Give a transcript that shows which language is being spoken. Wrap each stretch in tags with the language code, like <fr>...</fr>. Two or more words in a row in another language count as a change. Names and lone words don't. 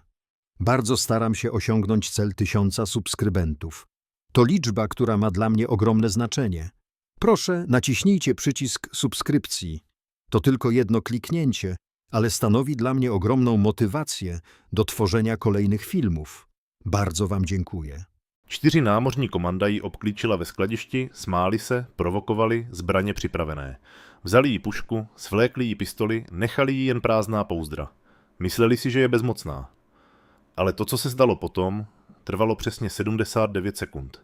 <pl>Bardzo staram się osiągnąć cel 1000 subskrybentów. To liczba, która ma dla mnie ogromne znaczenie. Proszę, naciśnijcie przycisk subskrypcji. To tylko jedno kliknięcie, ale stanowi dla mnie ogromną motywację do tworzenia kolejnych filmów. Bardzo Wam dziękuję.</pl> <cs>4 námořní komanda ji obklíčila ve skladišti, smáli se, provokovali, zbraně připravené. Vzali jí pušku, svlékli jí pistoli, nechali jí jen prázdná pouzdra. Mysleli si, že je bezmocná. Ale to, co se zdalo potom, trvalo přesně 79 sekund.</cs>